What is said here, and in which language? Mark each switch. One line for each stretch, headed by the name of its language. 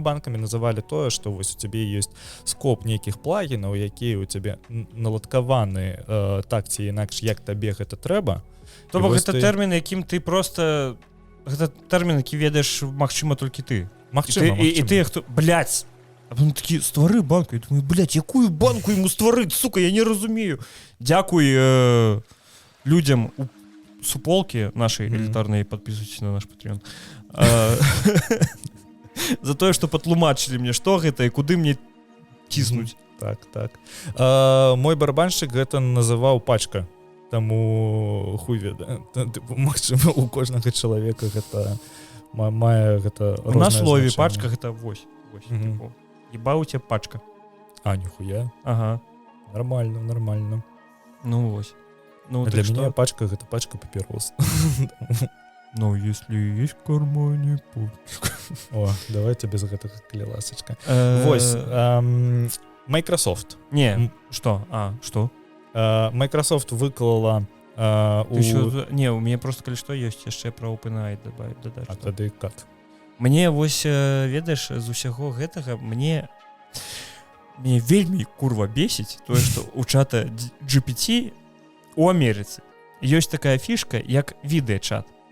Belarusian: Мы банкамі называлі тое, што вось у цябе ёсць скоп нейкіх плагінаў, якія ў цябе наладкаваны так ці інакш, як табе гэта трэба. То бок гэта тэрмін, якім ты проста... Гэта тэрмін, які ведаеш, магчыма, толькі ты. Магчыма. І ты, хто... Блядь!
Ukrainian: А потом такі, ствары банку. Я думаю, блядь, якую банку йому створити? Сука, я не розумію. Дякую людям у суполки
Russian: нашей элитарной, подписывайтесь на наш Patreon. За то, что потлумачили мне, что это и куды мне тиснуть. Так.
Belarusian: Мой барабанщик гэта называў пачка. Таму хуй ведае. Магчыма, у кожнага чалавека гэта мае гэта рознае значэнне. На слове пачка гэта вось.
Russian: Еба у тебя пачка. А, нихуя. Ага. Нормально.
Belarusian: Ну вось.
Russian: Для меня
Belarusian: пачка гэта пачка папірос.
Russian: Ну, если есть в кармане пачка.
Belarusian: О, давайте без гэтага, калі ласачка. Вось. Microsoft.
Russian: Не, что? Что?
Belarusian: Microsoft выклала Не,
Russian: у меня просто
Belarusian: калі што ёсць яшчэ пра OpenAI дадаць. А тады кат. Мне вось, ведаеш, з усяго гэтага мне вельмі курва бесіць тое, што у чата GPT у Амерыцы ёсць такая фішка, як відэачат.